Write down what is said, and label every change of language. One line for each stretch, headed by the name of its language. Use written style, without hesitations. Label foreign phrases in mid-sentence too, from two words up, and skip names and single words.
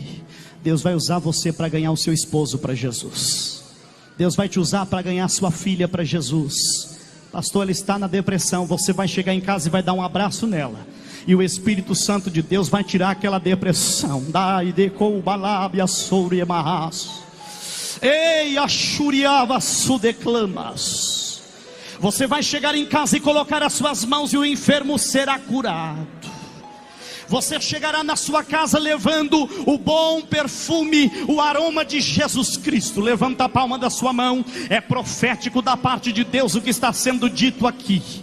Portuguese: Deus vai usar você para ganhar o seu esposo para Jesus. Deus vai te usar para ganhar sua filha para Jesus. Pastor, ela está na depressão. Você vai chegar em casa e vai dar um abraço nela, e o Espírito Santo de Deus vai tirar aquela depressão. Dai de com balabia sobre emarras. Ei, achuriava sudeclamas. Você vai chegar em casa e colocar as suas mãos e o enfermo será curado. Você chegará na sua casa levando o bom perfume, o aroma de Jesus Cristo. Levanta a palma da sua mão. É profético da parte de Deus o que está sendo dito aqui.